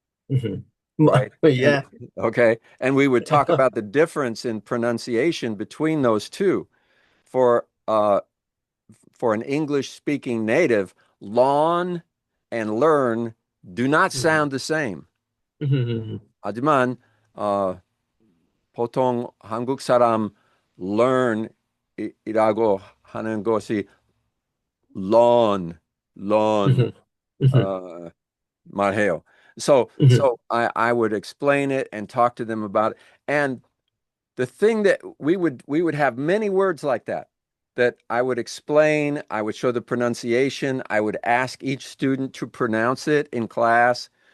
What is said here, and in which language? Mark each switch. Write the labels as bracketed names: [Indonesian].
[English] Mhm. right? And Yeah. okay, and we would talk about the difference in pronunciation between those two. For an English speaking native, lawn and learn do not sound the same. [Korean] 하지만 보통 한국 사람 learn이라고 하는 것이 lawn 말해요. [English] So I would explain it and talk to them about it. And the thing that we would have many words like that I would explain, I would show the pronunciation, I would ask each student to pronounce it in class.